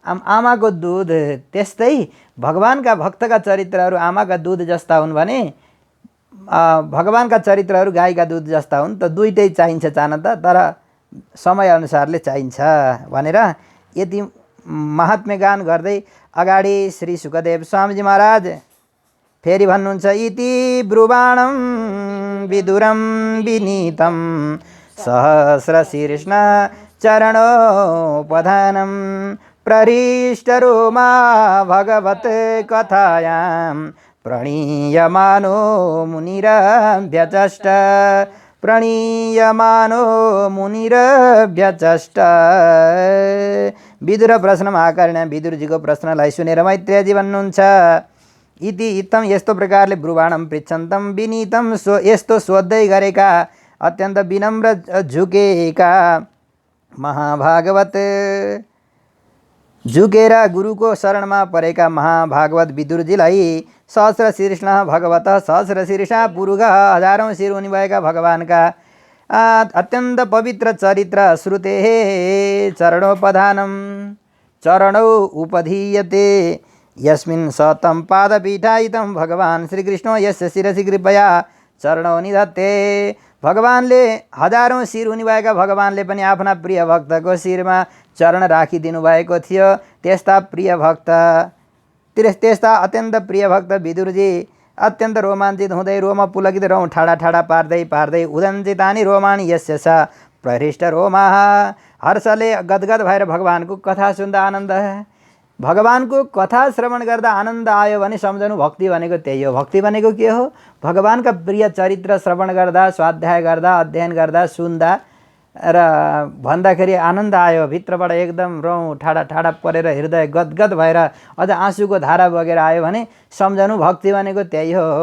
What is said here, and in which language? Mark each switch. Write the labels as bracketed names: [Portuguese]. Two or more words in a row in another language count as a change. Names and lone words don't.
[Nepali] आमाको दुध त्यस्तै भगवानका भक्तका चरित्रहरू आमाका दुध जस्ता हुन् भने भगवानका चरित्रहरू गाईका दुध जस्ता हुन्। त दुईटै चाहिन्छ चाहन त, तर समयअनुसारले चाहिन्छ भनेर यति महात्म्य गान गर्दै अगाडि श्री सुखदेव स्वामीजी महाराज फेरि भन्नुहुन्छ, [Sanskrit] इति ब्रुवाणं विदुरं विनीतं सहस्रशीर्ष्ण चरणोपधानं प्रहृष्टरोमा भगवत कथायां प्रणीयमानो मुनिरभ्यचष्ट प्रणीयमानो मुनिरभ्यचष्ट। [Nepali] विदुर प्रश्नमा आकर्ण्य विदुरजीको प्रश्नलाई सुनेर मैत्रेयजी भन्नुहुन्छ, [Sanskrit] इति इत्थम [Nepali] यस्तो प्रकारले [Sanskrit] ब्रुवाणम पृच्छन्तम विनीतम [Nepali] यस्तो सोध्दै गरेका अत्यन्त विनम्र झुकेका महाभागवत झुकेर गुरुको शरणमा परेका महाभागवत विदुरजीलाई सहस्रशीर्ष भगवत सहस्रशीर्ष पुरुष हजारौं शिर हुने भएका भगवानका अत्यन्त पवित्र चरित्र [Sanskrit] श्रुते चरणोपधानम चरणौ उपधीयते यस्मिन् सतं पादपीठायितं भगवान श्रीकृष्ण यस्य शिरसि कृपया चरणौ निधत्ते। [Nepali] भगवानले हजारौं शिर हुने भएका भगवानले पनि आफ्ना प्रिय भक्तको शिरमा चरण राखिदिनु भएको थियो। त्यस्ता प्रिय भक्त त्यस्ता अत्यन्त प्रिय भक्त विदुरजी अत्यन्त रोमाञ्चित हुँदै रोम पुलकित रौँ ठाडा ठाडा पार्दै पार्दै [Sanskrit] उदञ्चितानि रोमाणि यस्य स प्रहृष्ट रोमाः [Nepali] हर्षले गदगद भएर भगवानको कथा सुन्दा आनन्द भगवानको कथा श्रवण गर्दा आनन्द आयो भने सम्झनु भक्ति भनेको त्यही हो। भक्ति भनेको के हो? भगवानका प्रिय चरित्र श्रवण गर्दा स्वाध्याय गर्दा अध्ययन गर्दा सुन्दा र भन्दाखेरि आनन्द आयो, भित्रबाट एकदम रौँ ठाडा ठाडा परेर हृदय गदगद भएर अझ आँसुको धारा बगेर आयो भने सम्झनु भक्ति भनेको त्यही हो।